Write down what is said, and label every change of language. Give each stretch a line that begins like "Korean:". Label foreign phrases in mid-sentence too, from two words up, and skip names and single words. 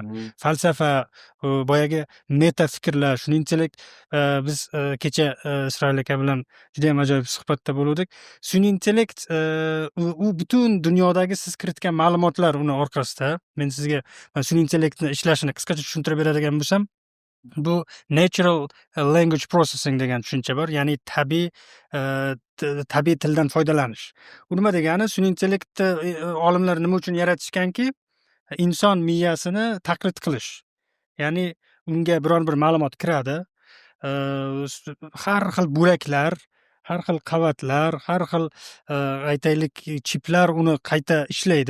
Uzbek: Falsafa, boyagi meta fikrlar, sun'iy intellekt biz kecha Isroil aka bilan juda ham ajoyib suhbatda bo'ldik. Sun'iy intellekt u butun dunyodagi siz kiritgan ma'lumotlar uni orqasida. Men sizga sun'iy intellektni ishlashini qisqacha tushuntirib beradigan bo'lsam, bu
English: natural language processing
Uzbek: degan tushuncha bor, ya'ni tabiiy tildan foydalanish. Bu nima degani? Sun'iy intellektni olimlar nima uchun yaratishganki, inson miyasini taqlid qilish. Ya'ni unga biron bir ma'lumot kiradi, har xil bo'laklar, har xil qavatlar, har xil aytaylik chiplar uni qayta ishlaydi.